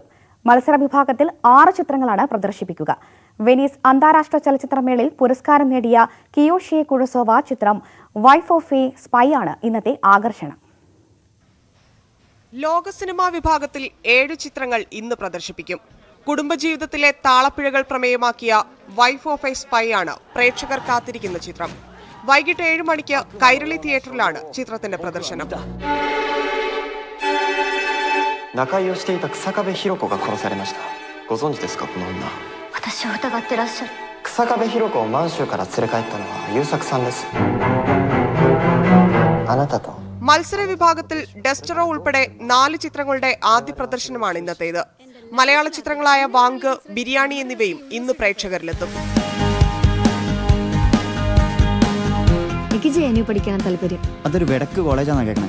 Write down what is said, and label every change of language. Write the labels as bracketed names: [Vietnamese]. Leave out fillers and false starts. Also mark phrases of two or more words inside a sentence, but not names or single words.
[Malayalam] മത്സര വിഭാഗത്തിൽ 6 ചിത്രങ്ങളാണ് പ്രദർശിപ്പിക്കുക. വെനീസ് അന്താരാഷ്ട്ര ചലച്ചിത്രമേളയിൽ പുരസ്കാരം നേടിയ കിയോഷി കുറസോവ ചിത്രം വൈഫ് ഓഫ് എ സ്പൈ ആണ് ഇന്നത്തെ ആകർഷണം. ലോക സിനിമാ വിഭാഗത്തിൽ 7 ചിത്രങ്ങൾ ഇന്ന് പ്രദർശിപ്പിക്കും. കുടുംബജീവിതത്തിലെ താളപ്പിഴകൾ പ്രമേയമാക്കിയ വൈഫ് ഓഫ് എ സ്പൈ ആണ് പ്രേക്ഷകർ കാത്തിരിക്കുന്ന ചിത്രം. വൈകിട്ട് 7 മണിക്ക് കൈരളി തിയേറ്ററിലാണ് ചിത്രത്തിന്റെ പ്രദർശനം. [Japanese] 仲居をしていた草壁弘子が殺されました。ご存知ですかこの女。私を疑ってらっしゃる。草壁弘子を満州から連れ帰ったのは優作さんです。あなたと。 [Malayalam] മത്സര വിഭാഗത്തിൽ ഡെസ്റ്ററോ ഉൾപ്പെടെ 4 ചിത്രങ്ങളുടെ ആദ്യ പ്രദർശനമാണ് ഇന്നത്തേത്. മലയാള ചിത്രങ്ങളായ വാങ്ക്, ബിരിയാണി എന്നിവയും ഇന്ന് പ്രേക്ഷകരിലെത്തും. എനിക്ക് JNU പഠിക്കാൻ താല്പര്യം. അതൊരു വെടക്ക് കോളേജാണ് കേൾക്കണേ.